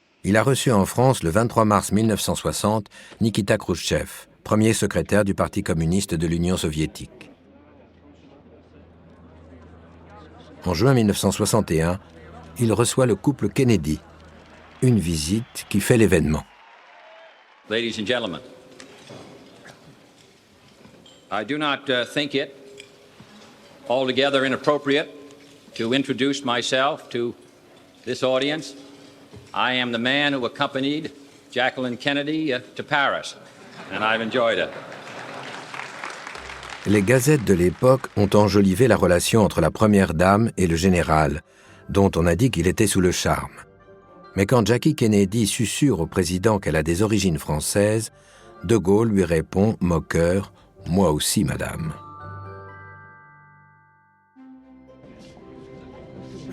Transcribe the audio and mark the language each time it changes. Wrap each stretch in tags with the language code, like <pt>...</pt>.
<fr>Il a reçu en France le 23 mars 1960 Nikita Khrouchtchev, premier secrétaire du Parti communiste de l'Union soviétique. En juin 1961, il reçoit le couple Kennedy, une visite qui fait l'événement.</fr> <en>Ladies and gentlemen, I do not think it altogether inappropriate to introduce myself to this audience. I am the man who accompanied Jacqueline Kennedy to Paris, and I've enjoyed it.</en> <fr>Les gazettes de l'époque ont enjolivé la relation entre la première dame et le général, dont on a dit qu'il était sous le charme. Mais quand Jackie Kennedy susurre au président qu'elle a des origines françaises, De Gaulle lui répond, moqueur, « Moi aussi, madame ».</fr>